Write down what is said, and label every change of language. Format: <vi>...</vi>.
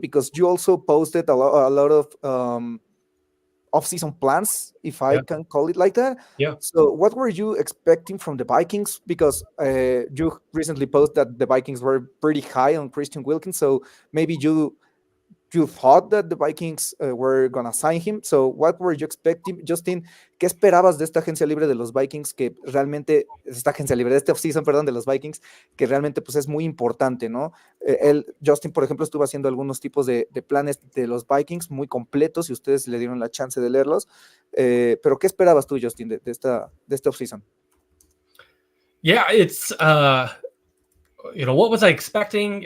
<en>Because you also posted a lot of off-season plans, if I can call it like that. Yeah. So what were you expecting from the Vikings? Because you recently posted that the Vikings were pretty high on Christian Wilkins. So maybe you you thought that the Vikings were going to sign him. So what were you expecting, Justin?</en> <es>¿Qué esperabas de esta agencia libre de los Vikings, que realmente, esta agencia libre, de este offseason, perdón, de los Vikings, que realmente pues es muy importante, ¿no? Justin, por ejemplo, estuvo haciendo algunos tipos de planes de los Vikings muy completos y ustedes le dieron la chance de leerlos. Pero ¿qué esperabas tú, Justin, de este offseason?</es> <en>Yeah, it's what was I expecting?</en>